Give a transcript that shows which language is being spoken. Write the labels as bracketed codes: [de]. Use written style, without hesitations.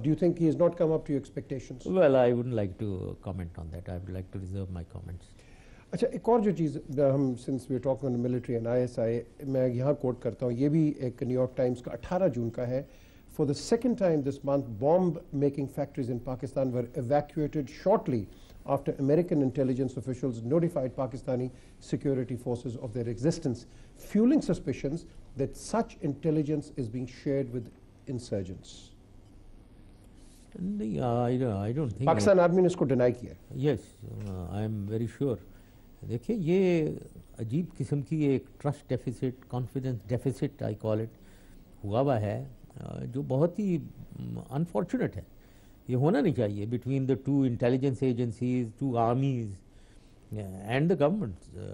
[en] do you think he has not come up to your expectations? Well, I wouldn't like to comment on that. I would like to reserve my comments. [ur] اچھا, ایک اور جو چیز ہم [en] since we are talking on military and ISI, [ur] میں یہاں کوٹ کرتا ہوں, یہ بھی ایک نیو یارک ٹائمز کا 18 جون کا ہے. [en] For the second time this month, bomb-making factories in Pakistan were evacuated shortly after American intelligence officials notified Pakistani security forces of their existence, fueling suspicions that such intelligence is being shared with insurgents. I don't think. [ur] Pakistan army نے اس کو deny کیا. [en] Yes, I am very sure. [ur] دیکھیں, یہ عجیب قسم کی ایک trust deficits, confidence deficits [en] I call it, [ur] ہوا ہوا ہے, جو بہت ہی انفارچونیٹ ہے. یہ ہونا نہیں چاہیے [en] Between the two intelligence agencies, two armies and the government.